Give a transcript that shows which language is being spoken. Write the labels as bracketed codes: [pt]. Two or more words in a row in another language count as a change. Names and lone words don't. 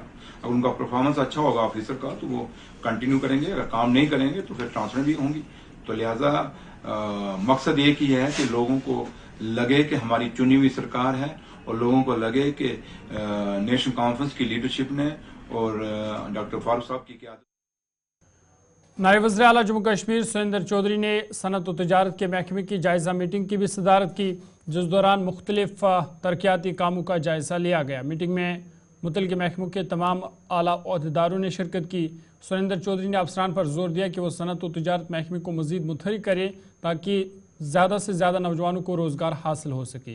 [ur] اگر ان کا پرفارمنس اچھا ہوگا آفیسر کا تو وہ کنٹینیو کریں گے, اگر کام نہیں کریں گے تو پھر ٹرانسفر بھی ہوں گی. تو لہٰذا مقصد ایک ہی ہے کہ لوگوں کو لگے کہ ہماری چنی ہوئی سرکار ہے, اور لوگوں کو لگے کہ نیشنل کانفرنس کی لیڈرشپ نے اور ڈاکٹر فاروق صاحب کی قیادت. نائب وزیر اعلیٰ جموں کشمیر سریندر چودھری نے صنعت و تجارت کے محکمے کی جائزہ میٹنگ کی بھی صدارت کی, جس دوران مختلف ترقیاتی کاموں کا جائزہ لیا گیا. میٹنگ میں متعلقہ محکموں کے تمام اعلیٰ عہدیداروں نے شرکت کی. سریندر چودھری نے افسران پر زور دیا کہ وہ صنعت و تجارت محکمے کو مزید متحرک کرے تاکہ زیادہ سے زیادہ نوجوانوں کو روزگار حاصل ہو سکے.